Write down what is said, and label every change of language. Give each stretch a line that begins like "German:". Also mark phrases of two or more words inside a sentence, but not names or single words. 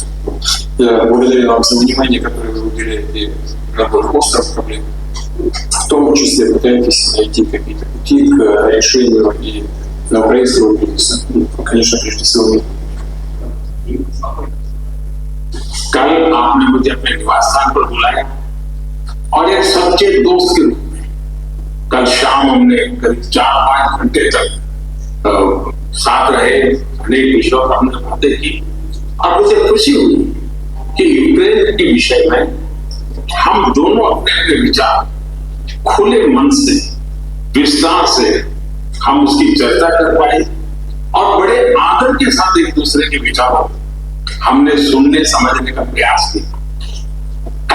Russian: Я благодарю вам за внимание, которое вы уделяете набору острых проблем. В том числе пытаетесь найти какие-то пути к решению и проекцию кризиса. Конечно, прежде всего, мир.
Hindi: कल आपने मुझे अपने निवास स्थान पर बुलाया और एक सच्चे दोस्त के रूप में कल शाम हमने करीब 4-5 घंटे तक साथ रहे, अनेक विषयों पर हमने बातें की और मुझे खुशी हुई कि यूक्रेन के विषय में हम दोनों अपने अपने विचार खुले मन से विस्तार से हम उसकी चर्चा कर पाए और बड़े आदर के साथ एक दूसरे के विचारों हमने सुनने समझने का प्रयास किया।